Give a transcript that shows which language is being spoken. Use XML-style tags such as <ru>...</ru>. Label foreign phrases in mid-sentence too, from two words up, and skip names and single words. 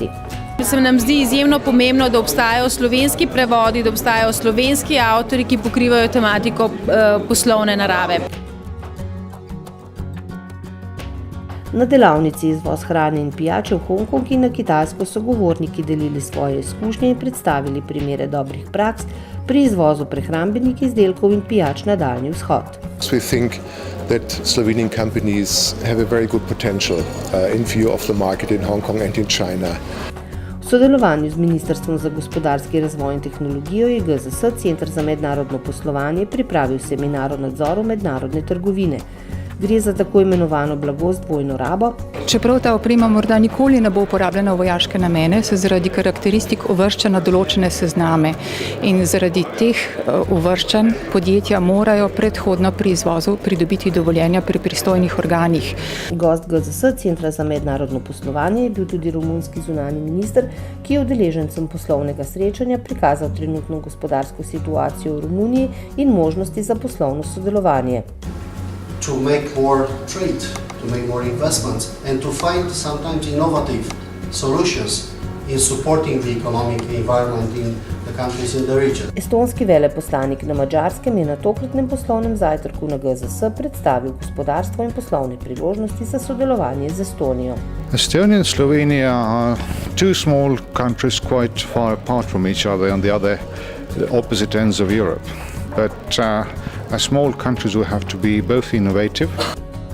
<sl>Se nam zdi izjemno pomembno, da obstajajo slovenski prevodi, da obstajajo slovenski avtorji, ki pokrivajo tematiko poslovne narave. Na delavnici Izvoz hrane in pijače v Hongkong in na Kitajsko so govorniki delili svoje izkušnje in predstavili primere dobrih praks pri izvozu prehrambnih izdelkov in pijač na Daljni vzhod.</sl> <en>We think that Slovenian companies have a very good potential in view of the market in Hong Kong and in China.</en> <sl>V sodelovanju z Ministrstvom za gospodarski razvoj in tehnologijo je GZS, Center za mednarodno poslovanje, pripravil seminar o nadzoru mednarodne trgovine. Gre za tako imenovano blago z dvojno rabo. Čeprav ta oprema morda nikoli ne bo uporabljena v vojaške namene, se zaradi karakteristik uvršča na določene sezname in zaradi teh uvrščanj podjetja morajo predhodno pri izvozu pridobiti dovoljenja pri pristojnih organih. Gost GZS, Centra za mednarodno poslovanje, je bil tudi romunski zunanji minister, ki je udeležencem poslovnega srečanja prikazal trenutno gospodarsko situacijo v Romuniji in možnosti za poslovno sodelovanje.</sl> <en>To make more trade, to make more investments and to find sometimes innovative solutions in supporting the economic environment in the countries in the region.</en> <sl>Estonski veleposlanik na Madžarskem je na tokratnem poslovnem zajtrku na GZS predstavil gospodarstvo in poslovne priložnosti za sodelovanje z Estonijo.</sl> <en>Estonia and Slovenia are two small countries quite far apart from each other on the opposite ends of Europe. But as small countries we have to be both innovative</en>